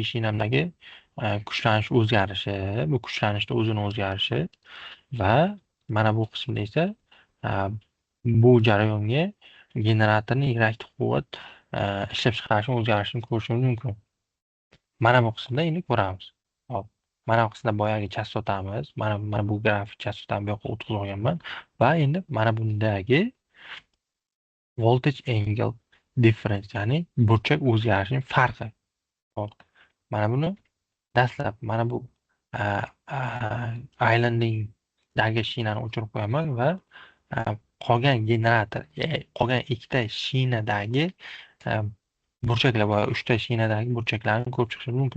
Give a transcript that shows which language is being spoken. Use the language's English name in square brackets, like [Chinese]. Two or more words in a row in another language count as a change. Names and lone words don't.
[Uzbek] shinamdagi kuchlanish o'zgarishi, bu kuchlanishda o'zini o'zgarishi va mana bu qismda esa bu jarayonga generatorning reaktiv quvvat ishlab chiqarishni o'zgarishini ko'rishimiz mumkin. Mana bu qismda endi ko'ramiz. Hop, mana bu qismda boyagi chastotamiz, mana bu grafik chastotani bu yoqqa o'tkazib olganman va endi mana bundagi [English] voltage angle difference, [Uzbek] ya'ni burchak o'zgarishining farqi. Hop, mana buni dastlab mana bu Islandingdagi shinani o'chirib qo'yaman va qolgan generator, qolgan ikkita shinadagi burchaklar va 3 ta shinadagi burchaklarni ko'rib chiqishimiz mumkin.